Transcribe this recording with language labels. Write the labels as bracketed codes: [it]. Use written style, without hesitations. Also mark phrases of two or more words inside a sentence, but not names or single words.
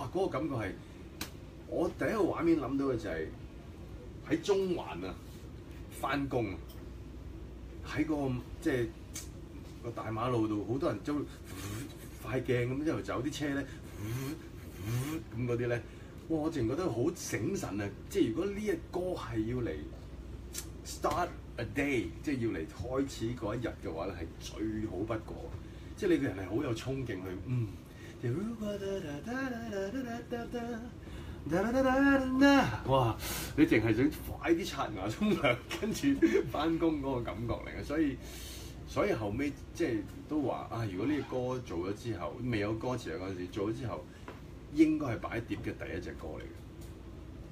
[yue] 嗰個感覺係，我第一個畫面諗到嘅就係喺中環啊，翻工，喺個即係個大馬路度，好多人都快鏡咁一路走，啲車咧咁嗰啲咧，哇！我淨係覺得好醒神啊！即係如果呢隻歌係要嚟 [en] start a day， [yue] 即係要嚟開始嗰一日嘅話咧，係最好不過。即係你個人係好有衝勁去哇！你淨係想快啲刷牙沖涼，跟住翻工嗰個感覺嚟嘅，所以後尾即係都話如果呢個歌做咗之後，未有歌詞嗰陣時做咗之後，應該係擺碟嘅第一隻歌嚟嘅。